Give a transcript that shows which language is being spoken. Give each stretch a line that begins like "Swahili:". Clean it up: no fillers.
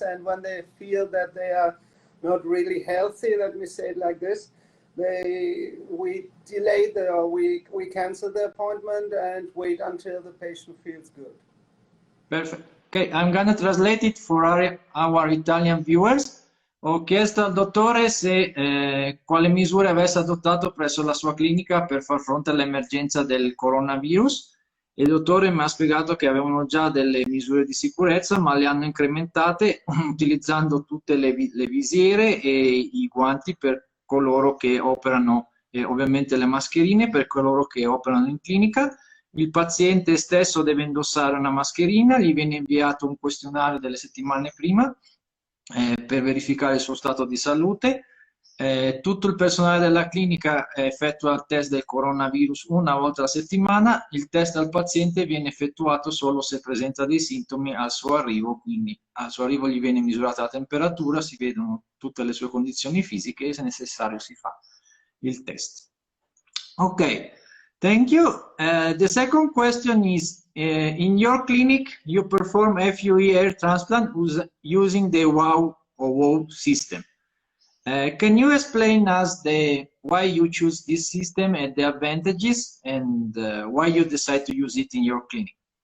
English: And when they feel that they are not really healthy, let me say it like this, we delay we cancel the appointment and wait until the patient feels good. Perfect. Okay, I'm gonna translate it for our Italian viewers.
Italian: Ho chiesto al dottore se quale misure avesse adottato presso la sua clinica per far fronte all'emergenza del coronavirus. E il dottore mi ha spiegato che avevano già delle misure di sicurezza, ma le hanno incrementate utilizzando tutte le visiere e i guanti per coloro che operano, e ovviamente le mascherine per coloro che operano in clinica. Il paziente stesso deve indossare una mascherina, gli viene inviato un questionario delle settimane prima per verificare il suo stato di salute. Tutto il personale della clinica effettua il test del coronavirus una volta alla settimana. Il test al paziente viene effettuato solo se presenta dei sintomi al suo arrivo, quindi al suo arrivo gli viene misurata la temperatura, si vedono tutte le sue condizioni fisiche e se necessario si fa il test.
English: Ok, thank you. The second question is, in your clinic you perform FUE hair transplant using the FUE system. Can you explain us why you choose this system and the advantages, and why you decide to use it in your clinic?